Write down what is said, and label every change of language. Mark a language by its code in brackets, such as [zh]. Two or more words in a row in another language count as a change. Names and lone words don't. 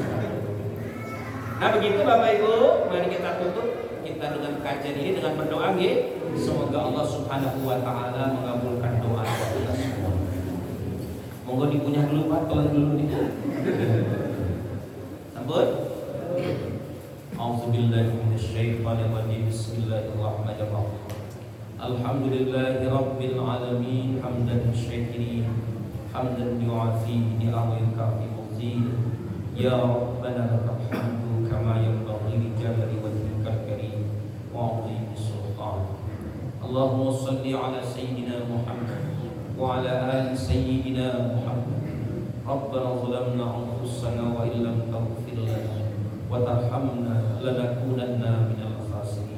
[id] Nah begitu Bapak Ibu, mari kita tutup kita dengan kajian ini dengan berdoa, semoga Allah [ar] سبحانه وتعالى [id] mengabulkan doa kita semua. Monggo dipunyah dulu Pak, tolong dulu nih. Sambut. [ar] أعوذ بالله من الشيطان الرجيم. بسم الله الرحمن الرحيم. الحمد لله رب العالمين حمدا شاكرين حمدا يوافي نعم الكافي يا ربنا لك الحمد كما ينبغي لجلال وجهك الكريم وعظيم سلطان. اللهم صل على سيدنا محمد وعلى آل سيدنا محمد. ربنا ظلمنا أنفسنا وإن لم تغفر لنا وترحمنا لنكونن من الخاسرين.